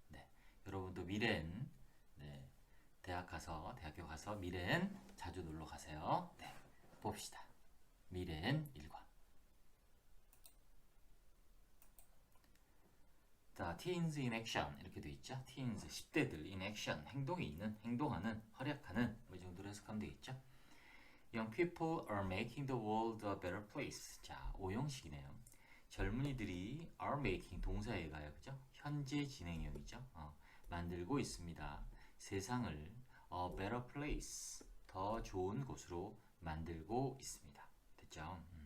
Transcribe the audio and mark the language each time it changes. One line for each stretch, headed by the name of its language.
Korean: 네, 여러분도 미래 N 네, 대학교 가서 미래 N 자주 놀러 가세요. 네, 봅시다. 미래 N 1과. 자,
English: teens in action
Korean: 이렇게 돼 있죠. teens 10대들 in action 행동이 있는, 행동하는, 활약하는 뭐 이 정도로 해석하면 되겠죠.
English: Young people are making the world a better place.
Korean: 자, 오형식이네요. 젊은이들이 are making 동사에 가요, 그죠? 현재 진행형이죠. 만들고 있습니다. 세상을
English: a better place
Korean: 더 좋은 곳으로 만들고 있습니다. 됐죠?